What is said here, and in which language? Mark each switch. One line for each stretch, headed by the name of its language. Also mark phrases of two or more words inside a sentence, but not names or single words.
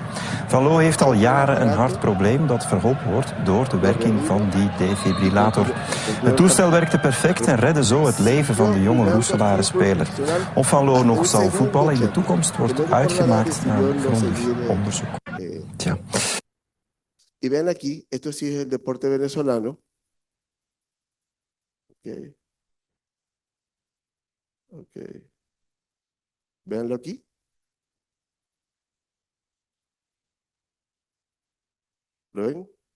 Dutch: Van Loo heeft al jaren een hartprobleem dat verholpen wordt door de werking van die defibrillator. Het toestel werkte perfect en redde zo het leven van de jonge Roeselare speler. Of Van Loo nog zal voetballen in de toekomst wordt uitgemaakt na een grondig onderzoek. Tja.
Spanish: Y ven aquí, esto sí es el deporte venezolano.
English: Okay. Okay.
Spanish: Véanlo aquí. ¿Lo ven?